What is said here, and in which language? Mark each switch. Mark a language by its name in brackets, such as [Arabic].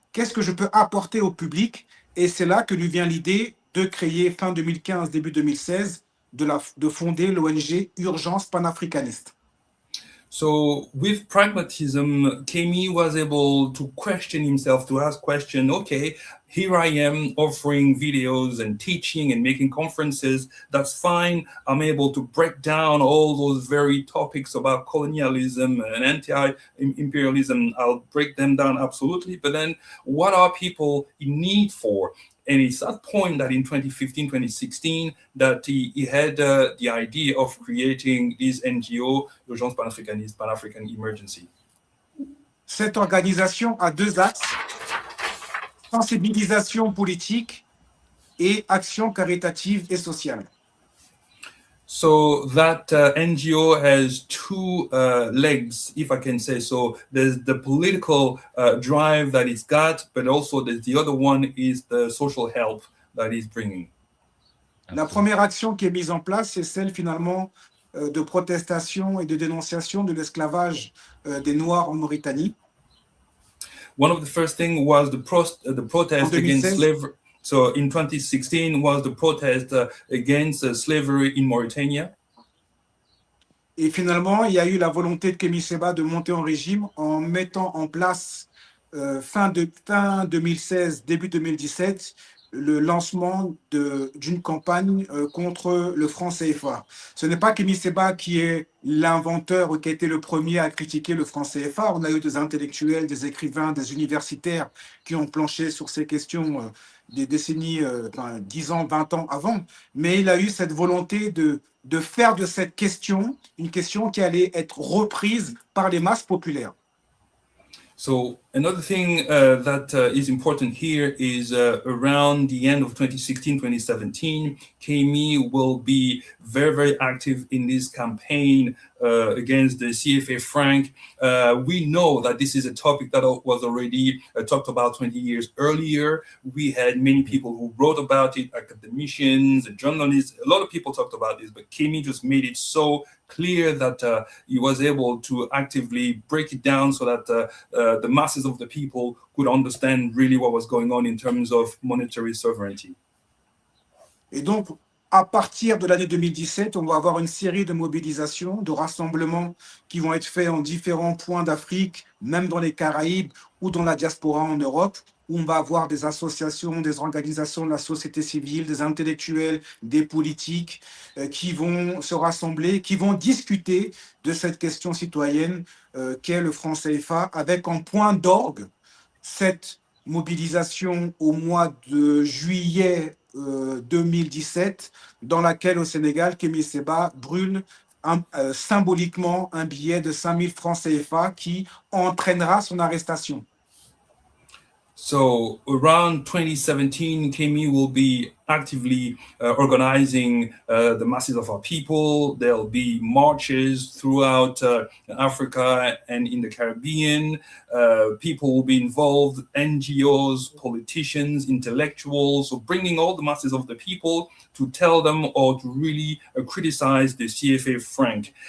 [French] Qu'est-ce que je peux apporter au public? Et c'est là que lui vient l'idée de créer, fin 2015, début 2016, de fonder l'ONG Urgences Panafricanistes. [English] So with pragmatism, Kemi was able to question himself, to ask question, okay, here I am offering videos and teaching and making conferences. That's fine. I'm able to break down all those very topics about colonialism and anti-imperialism. I'll break them down absolutely. But then what are people in need for? And it's that point that in 2015, 2016, that he had the idea of creating this NGO, Urgences Panafricanistes, Pan-African Emergency. [French] Cette organisation a deux axes, sensibilisation politique et action caritative et sociale. [English] So that NGO has two legs, if I can say so. There's the political drive that it's got, but also there's the other one is the social help that it's bringing. [French] La première action qui est mise en place, c'est celle finalement de protestation et de dénonciation de l'esclavage des Noirs en Mauritanie. [English] One of the first things was the protest against slavery. So in 2016 was the protest against slavery in Mauritania. [French] Et finalement, il y a eu la volonté de Kemi Seba de monter en régime en mettant en place fin 2016, début 2017, le lancement d'une campagne contre le franc CFA. Ce n'est pas Kemi Seba qui est l'inventeur ou qui a été le premier à critiquer le franc CFA. On a eu des intellectuels, des écrivains, des universitaires qui ont planché sur ces questions des décennies, 10 ans, 20 ans avant. Mais il a eu cette volonté de faire de cette question une question qui allait être reprise par les masses populaires. [English] So Another thing that is important here is around the end of 2016-2017, Kemi will be very, very active in this campaign against the CFA franc. We know that this is a topic that was already talked about 20 years earlier. We had many people who wrote about it, academicians, journalists, a lot of people talked about this, but Kemi just made it so clear that he was able to actively break it down so that the masses of the people could understand really what was going on in terms of monetary sovereignty. [French] Et donc, à partir de l'année 2017, on va avoir une série de mobilisations, de rassemblements qui vont être faits en différents points d'Afrique, même dans les Caraïbes ou dans la diaspora en Europe, où on va avoir des associations, des organisations de la société civile, des intellectuels, des politiques qui vont se rassembler, qui vont discuter de cette question citoyenne qu'est le franc CFA, avec en point d'orgue cette mobilisation au mois de juillet 2017, dans laquelle au Sénégal, Kemi Seba brûle symboliquement un billet de 5000 francs CFA qui entraînera son arrestation. [English] So around 2017, Kemi will be actively organizing the masses of our people. There'll be marches throughout Africa and in the Caribbean. People will be involved, NGOs, politicians, intellectuals, so bringing all the masses of the people to tell them or to really criticize the CFA franc.